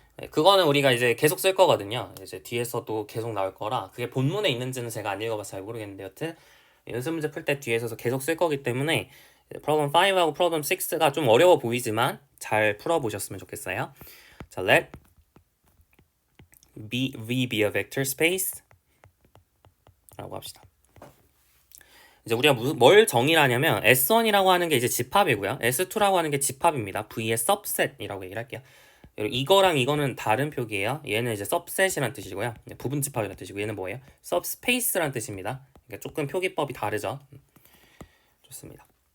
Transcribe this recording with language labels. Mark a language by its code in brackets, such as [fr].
[ko] 그거는 우리가 이제 계속 쓸 거거든요. 이제 뒤에서도 계속 나올 거라 그게 본문에 있는지는 제가 안 읽어봐서 잘 모르겠는데 여튼 연습 문제 풀 때 뒤에서 계속 쓸 거기 때문에 problem 5하고 problem 6가 좀 어려워 보이지만 잘 풀어보셨으면 좋겠어요. 자, [en] let V be a vector space [ko] 라고 합시다. 이제 우리가 뭘 정의하냐면 S1이라고 하는 게 이제 집합이고요. S2라고 하는 게 집합입니다. V의 subset이라고 얘기를 할게요. 이거랑 이거는 다른 표기예요. 얘는 이제 subset이란 뜻이고요. 부분 집합이란 뜻이고 얘는 뭐예요? subspace란 뜻입니다. 그러니까 조금 표기법이 다르죠. 좋습니다.